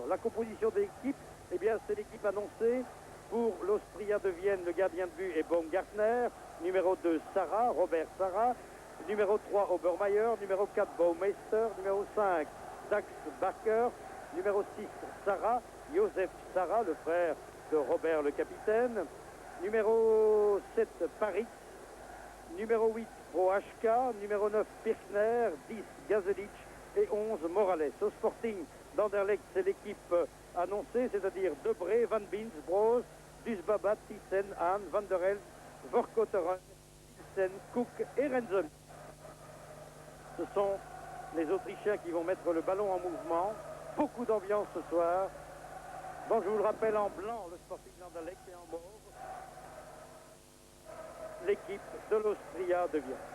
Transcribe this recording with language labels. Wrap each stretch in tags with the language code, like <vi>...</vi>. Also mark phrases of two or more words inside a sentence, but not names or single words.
<fr>La composition de l'équipe, eh bien c'est l'équipe annoncée. Pour l'Austria de Vienne, le gardien de but est Baumgartner, numéro 2 Sarah, Robert Sarah, numéro 3 Obermeier, numéro 4 Baumeister, numéro 5 Dax Bakker, numéro 6 Sarah, Joseph Sarah, le frère de Robert le capitaine, numéro 7 Paris, numéro 8 Prohashka, numéro 9 Pirkner, 10 Gazelic et 11 Morales. Au Sporting d'Anderlecht, c'est l'équipe annoncée, c'est-à-dire Debré, Van Beens, Broos, Dusbabat, Thyssen, Hahn, Van der Elst, Verkotteren, Nielsen, Cook et Renzen. Ce sont les Autrichiens qui vont mettre le ballon en mouvement. Beaucoup d'ambiance ce soir. Bon, je vous le rappelle, en blanc, le Sporting d'Anderlecht, et en mauve, l'équipe de l'Austria de Vienne.</fr>